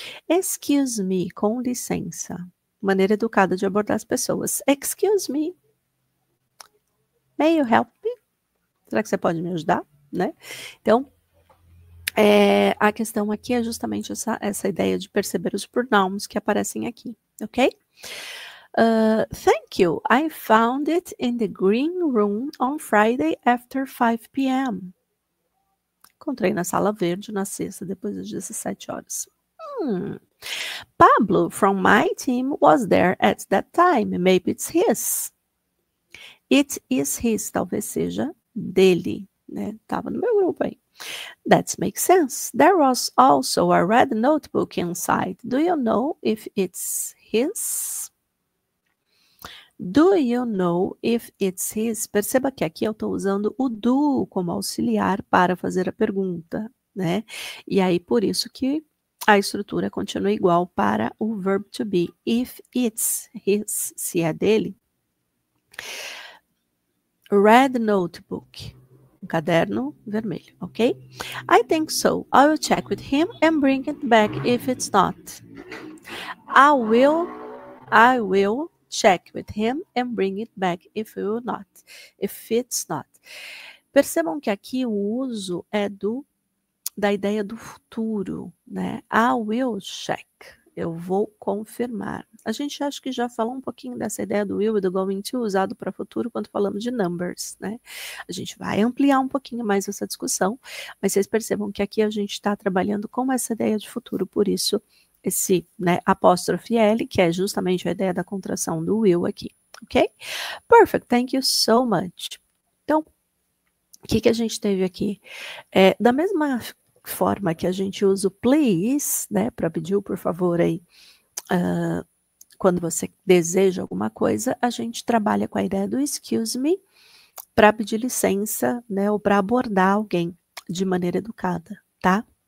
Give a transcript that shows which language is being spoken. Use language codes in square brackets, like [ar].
[en] Excuse me, [pt] com licença. Maneira educada de abordar as pessoas. Excuse me. [en] May you help me? [pt] Será que você pode me ajudar? Né? Então, a questão aqui é justamente essa ideia de perceber os pronouns que aparecem aqui, ok? [en] Thank you. I found it in the green room on Friday after 5 p.m. [pt] Encontrei na sala verde na sexta, depois das 17 horas. [en] Pablo from my team was there at that time. Maybe it's his. It is his. [pt] Talvez seja dele, né? Tava no meu grupo aí. [en] That makes sense. There was also a red notebook inside. Do you know if it's his? Do you know if it's his? [pt] Perceba que aqui eu estou usando o do como auxiliar para fazer a pergunta, né? E aí, por isso que a estrutura continua igual para o verb to be. [en] If it's his, [pt] se é dele. [en] Red notebook. [pt] Um caderno vermelho, ok? [en] I think so. I will check with him and bring it back if it's not. I will check with him and bring it back if it's not. [pt] Percebam que aqui o uso é da ideia do futuro, né? [en] I will check. [pt] Eu vou confirmar. A gente acha que já falou um pouquinho dessa ideia do will e do going to usado para futuro quando falamos de numbers, né? A gente vai ampliar um pouquinho mais essa discussão, mas vocês percebam que aqui a gente está trabalhando com essa ideia de futuro, por isso esse, né, apóstrofe L, que é justamente a ideia da contração do will aqui, ok? [en] Perfect, thank you so much. [pt] Então, o que a gente teve aqui? Da mesma forma que a gente usa o please, né, para pedir o por favor aí, quando você deseja alguma coisa, a gente trabalha com a ideia do excuse me para pedir licença, né, ou para abordar alguém de maneira educada, tá?